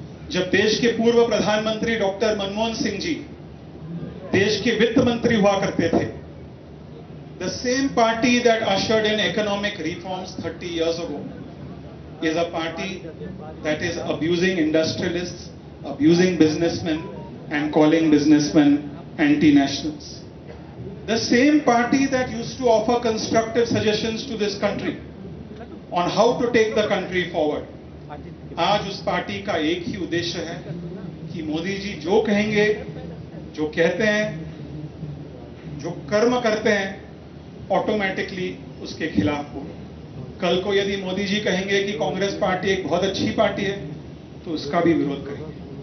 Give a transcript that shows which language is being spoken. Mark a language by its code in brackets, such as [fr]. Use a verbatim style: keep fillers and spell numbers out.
[hi] जब देश के पूर्व प्रधानमंत्री डॉक्टर मनमोहन सिंह जी देश के वित्त मंत्री हुआ करते थे, [en] The same party that ushered in economic reforms thirty years ago is a party that is abusing industrialists, abusing businessman and calling businessman anti nationals. The same party that used to offer constructive suggestions to this country on how to take the country forward. [hi] आज उस party का एक ही उद्देश्य है कि मोदी जी जो कहेंगे, जो कहते हैं, जो कर्म करते हैं, ऑटोमेटिकली उसके खिलाफ हो. कल को यदि मोदी जी कहेंगे कि कांग्रेस पार्टी एक बहुत अच्छी पार्टी है तो उसका भी विरोध करेंगे.